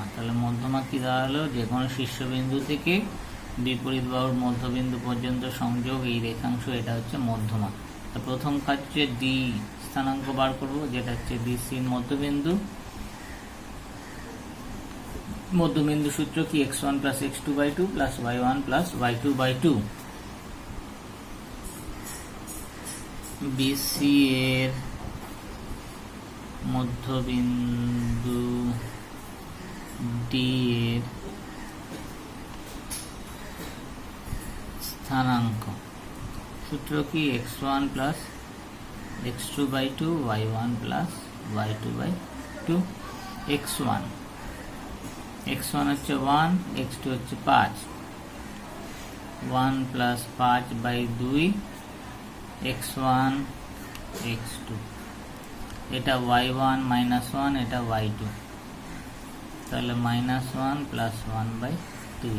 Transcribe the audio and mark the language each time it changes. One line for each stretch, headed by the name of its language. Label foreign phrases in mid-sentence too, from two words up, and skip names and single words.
Bangla: তাহলে মধ্যমা কি দাঁড়ালো, যে কোনো শীর্ষবিন্দু থেকে বিপরীত বাহুর মধ্যবিন্দু পর্যন্ত সংযোগ এই রেখাংশ, এটা হচ্ছে মধ্যমা। তো প্রথম কাজ হচ্ছে ডি স্থানাঙ্ক বার করব, যেটা হচ্ছে ডিসির মধ্যবিন্দু। মধ্যবিন্দু সূত্র কি, x1 + x2/2 + y1 + y2/2। বিসি এর মধ্যবিন্দু ডি এর স্থানাঙ্ক সূত্র কি, x1 + x2/2 y1 + y2/2। x1 হচ্ছে 1, x2 হচ্ছে 5, 1 + 5/2 x1 x2। এটা y1 - 1, এটা y2, তাহলে -1 + 1/2।